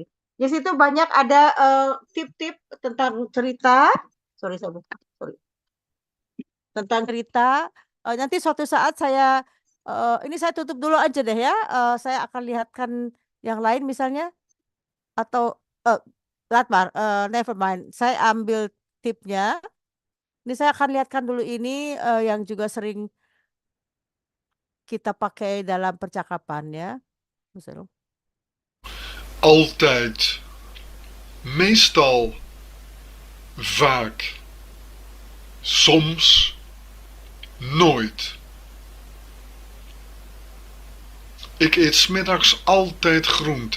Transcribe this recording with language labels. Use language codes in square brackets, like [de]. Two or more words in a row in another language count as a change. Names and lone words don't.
[id] Di situ banyak ada tip-tip tentang cerita. Sorry. Tentang cerita. Nanti suatu saat saya ini saya tutup dulu aja deh ya. Saya akan lihatkan yang lain misalnya atau Latmar, [en] never mind. [id] Saya ambil tipnya. Ini saya akan lihatkan dulu ini yang juga sering kita pakai dalam percakapan ya. Misalnya. [nl] Altijd. Meestal. Vaak. Soms. Nooit. Ik eet 's middags altijd groente.